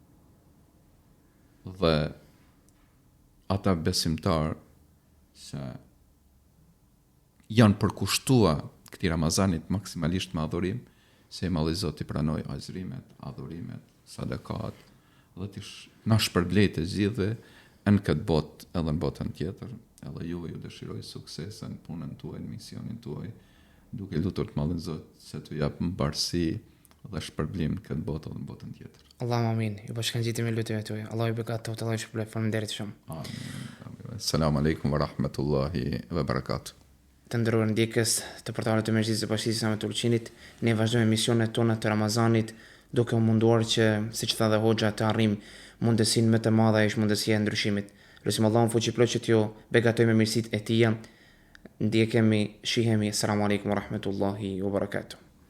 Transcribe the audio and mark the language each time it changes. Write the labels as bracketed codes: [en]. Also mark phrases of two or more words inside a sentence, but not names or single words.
[sq] dhe ata besimtar se janë përkushtua këtij Ramazanit maksimalisht me adhurim, se i malli Zot i pranoj agjërimet, adhurimet, sadakat, dhe t'i na shpërblej të gjithë në këtë botë edhe në botën tjetër, edhe juve ju dëshiroj suksese në punën tuaj, në misionin tuaj, duke lutur të mallin Zot se t'u jap mbarësi dhe shpërblim në këtë botë dhe në botën tjetër. [ar] الله آمين. [sq] Ju bashkangjitem me lutjet tuaja. Allahu ju beqat të Allahu shpëlbej. Faleminderit shumë. [ar] آمين سلام عليكم ورحمة الله وبركاته. [sq] Të nderuar ndjekës të portalit të Mezhlisë së Bashkisë Islame të Turqinit, ne vazhdojmë misionet tona të Ramazanit, duke u munduar që, siç tha dhe Hoxha, të arrijmë mundësinë më të madhe e mundësia e ndryshimit. Lutim Allahun fuqiplot që t'ju beqatoj me mirësitë e tij. Ndjekemi, shihemi. [ar] سلام عليكم ورحمة الله وبركاته.